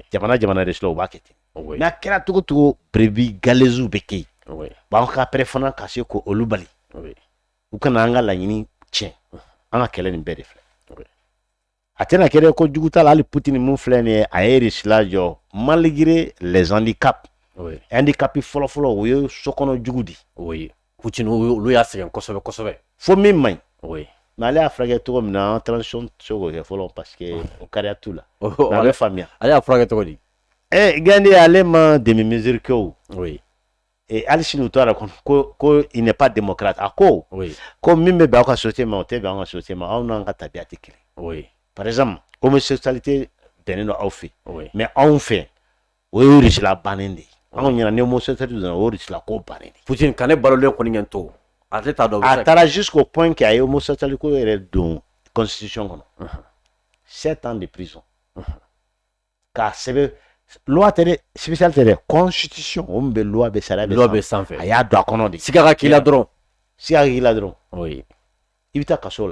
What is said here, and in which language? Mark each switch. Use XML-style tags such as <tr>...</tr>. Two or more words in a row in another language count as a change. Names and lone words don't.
<bm>jamana de sila u b'a kɛ ten oui mais a kɛra cogo cogo</bm> <fr>brebis galeuses</fr> <bm>bɛ kɛ yen oui bon an ka pɛrɛ fana ka se ko olu bali oui u kana an ka laɲini tiɲɛ an ka kɛlɛ nin bɛɛ de filɛ oui a tɛna kɛ ko jugu t'a la hali Poutine mun filɛ nin ye a ye Russie jɔ</bm> <fr>malgré les handicaps</fr> <bm>oui handicapi fɔlɔ o ye sokɔnɔ jugu di oui Poutine olu y'a sɛgɛn kosɛbɛ kosɛbɛ fo min man ɲi oui mais ale y'a furakɛ cogo min na transition tɛ se k'o kɛ fɔlɔ parce que o kariya t'u la mais a bɛ faamuya ale y'a furakɛ cogo di Gandhi ale ma</bm> <fr>demi mesure</fr> <bm>kɛ o oui hali sini u tora ko</bm> <fr>il n'est pas démocrate</fr> <bm>a ko oui ko min bɛ bɛn aw ka société ma o tɛ bɛn an ka société ma aw n'an ka tabiya tɛ kelen oui par exemple homosexualité bɛnnen don aw fɛ oui mais anw fɛ o ye Russie bannen de ye anw ɲɛna ni homosexualité donna o ye Russie ko bannen de Poutine ka ne balolen kɔni ɲɛ to ale t'a dɔn a taara</bm> <fr>jusqu'au point que</fr> <bm>a ye homosexualité ko yɛrɛ don constitution kɔnɔ</bm> <fr>7 ans de prison</fr> <bm>k'a sɛbɛn loi tɛ dɛ spécial tɛ dɛ constitution o min bɛ loi bɛ sariya bɛ sanfɛ a y'a don a kɔnɔ de siga ka k'i la dɔrɔn siga ka k'i la dɔrɔn oui i bɛ taa kaso la</bm>